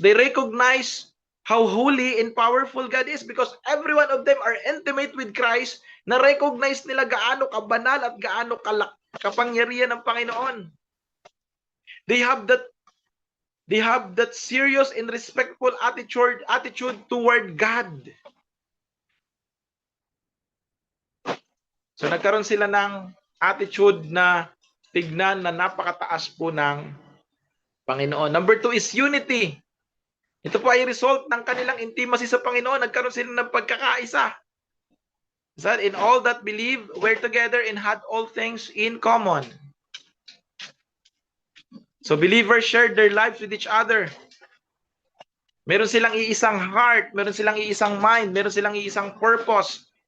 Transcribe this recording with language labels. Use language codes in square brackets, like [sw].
[en] They recognize how holy and powerful God is because every one of them are intimate with Christ, [tl] na recognize nila gaano kabanal at gaano kapangyarihan ng Panginoon. [en] They have that serious and respectful attitude toward God. [tl] So nagkaroon sila ng attitude na tignan na napakataas po ng Panginoon. [en] Number 2 is unity. [tl] Ito po ay result ng kanilang intimacy sa Panginoon. Nagkaroon sila ng pagkakaisa. [en] That in all that believe were together and had all things in common. So believers shared their lives with each other. [tl] Meron silang iisang heart, meron silang iisang mind, meron silang iisang purpose.